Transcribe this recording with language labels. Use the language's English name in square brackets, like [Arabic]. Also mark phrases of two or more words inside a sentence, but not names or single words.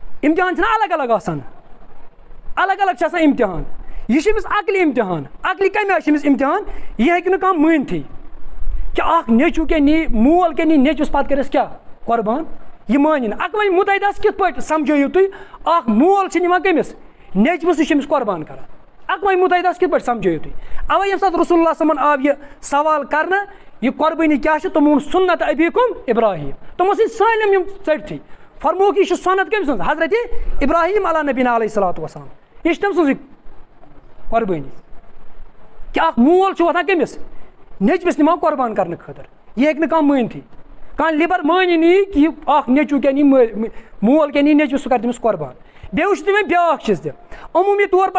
[Kashmiri] امتحان چھنا الگ الگ آسان الگ الگ آسان امتحان یہ چھُ عقلی امتحان عقلی کمہِ آیہِ چھُ أمِس امتحان یہ ہیٚکہِ نہٕ کانٛہہ مٲنتھٕے کہ اکھ نیٚچوٗ کیٛاہ نی مول کیٛاہ نی نیٚچوِس پتہٕ کٔرِس کیٛاہ قۄربان یہ مانہِ نہٕ اقوام متحدہس کِتھ پٲٹھۍ سمجھٲیِو تُہۍ اکھ مول چھُ نِوان کٔمِس نیٚچوِس سُہ چھُ أمِس قۄربان کران اقوام متحدہس کِتھ پٲٹھۍ سمجھٲیِو تُہۍ اوے ییٚمہِ ساتہٕ رسول اللہ صمن آو یہ سوال کرنہٕ یہ قۄربٲنی کیٛاہ چھِ تِمو ووٚن [Arabic] سُنت ابیکم ابراہیم [Kashmiri] تِمو ژھٕنۍ سٲلِم یِم ژٔٹتھٕے فرمووُکھ یہِ چھُ سنت کٔمۍ سٕنٛز حضرت ابراہیم [Arabic] علیٰ نبینا علیہ الصلوۃ والسلام [Kashmiri] یہ چھِ تٔمۍ سٕنٛزٕے قۄربٲنی کہ اکھ مول چھُ وۄتھان کٔمِس نیٚچوِس نِوان قۄربان کرنہٕ خٲطرٕ یہ ہیٚکہِ نہٕ کانٛہہ مٲنتھٕے کانٛہہ لِبر مٲنی نہٕ کہ اکھ نیٚچوٗ کیٛاہ نی مول کیٛاہ نی نیٚچوِس سُہ کرِ تٔمِس قۄربان بیٚیہِ وٕچھِو تُہۍ وۄنۍ بیٛاکھ چیٖز تہِ عموٗمی طور پر